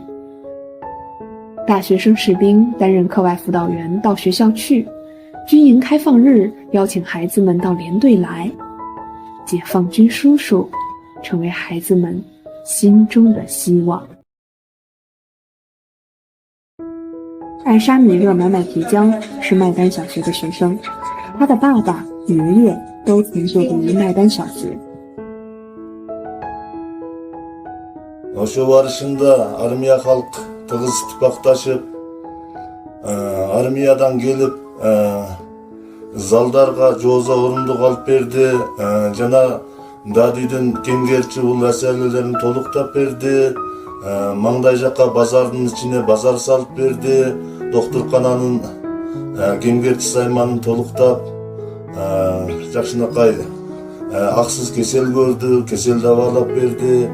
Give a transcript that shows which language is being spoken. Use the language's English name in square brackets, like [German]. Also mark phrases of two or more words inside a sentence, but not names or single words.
[Chinese] 大学生士兵担任课外辅导员到学校去，军营开放日邀请孩子们到连队来，解放军叔叔成为孩子们心中的希望。艾沙米勒买买提江是麦丹小学的学生，他的爸爸、爷爷都曾就读于麦丹小学。 [Kyrgyz] Ошо барышында армия халк тыгыз итпакташып, армиядан келип залдарга жоозо орундук алып берди, жана дадийдин кемгерчи бул маселелерин толуктап берди, маңдай жакка базардын ичине базар салып берди, доктуркананын кемгерчи сайманын толуктап, жакшынакай аксыз кесел көрдү, кесел дабаалап берди.